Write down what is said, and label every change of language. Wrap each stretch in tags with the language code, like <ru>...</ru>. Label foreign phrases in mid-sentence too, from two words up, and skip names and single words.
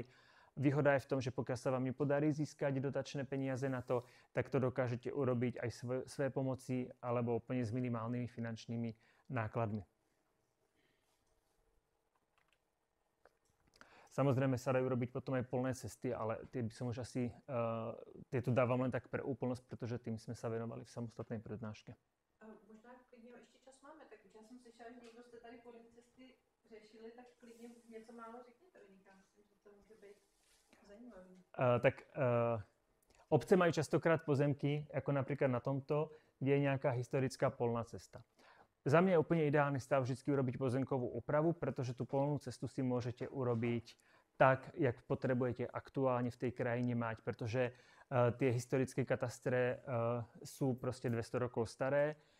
<sk>Výhoda je v tom, že pokiaľ sa vám nepodarí získať dotačné peniaze na to, tak to dokážete urobiť aj svoje pomoci alebo úplne s minimálnymi finančnými nákladmi. Samozrejme sa dajú robiť potom aj polné cesty, ale tie by som už asi, tieto dávam len tak pre úplnosť, pretože tým sme sa venovali v samostatnej prednáške.</sk> <cs>Možná klidně ještě čas máme, tak já jsem slyšela, že někdo jste tady polní cesty řešili, tak klidně něco málo řekněte, vyniká, myslím, že to může být zajímavý.</cs> <sk>Obce majú častokrát pozemky, ako napríklad na tomto, kde je nejaká historická polná cesta. Za mňa je úplne ideálny stav vždy urobiť pozemkovú úpravu, pretože tú polnú cestu si môžete urobiť tak, jak potrebujete aktuálne v tej krajine mať, pretože tie historické katastre sú proste 200 rokov staré.</sk>